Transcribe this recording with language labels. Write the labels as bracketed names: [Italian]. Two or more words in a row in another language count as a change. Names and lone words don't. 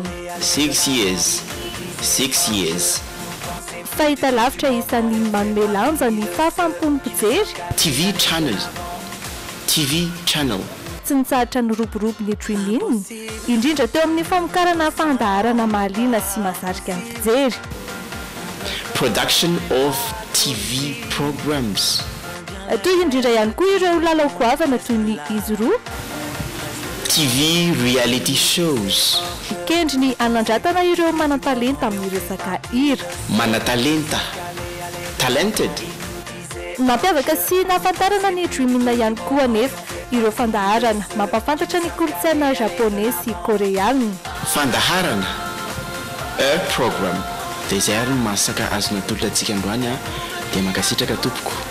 [English] 6 years [Malagasy] fahitalavitra isan'ny manome lanja ny fahafampony mpijery [English] TV channel [Malagasy] tsy nitsaratra ny roborobo ny Dream-In indrindra teo amin'ny famokarana fandaharana mahaliana sy mahazarika ny mpijery [English] production of TV programs [Malagasy] toy indrindra ihany koa ireo lalao goavana toy ny izy roa [English] TV reality shows [Malagasy] kendriny anandratana ireo manan-talenta amin'ny resaka hira [English] talented [Malagasy] mampiavaka sy nahafantarana ny Dream-In ihany koa anefa ireo fandaharana mampafantatra ny kolotsaina japonais sy koreana fandaharana program dia izay ary masaka azona tolotra antsika androany dia mankasitraka tompoko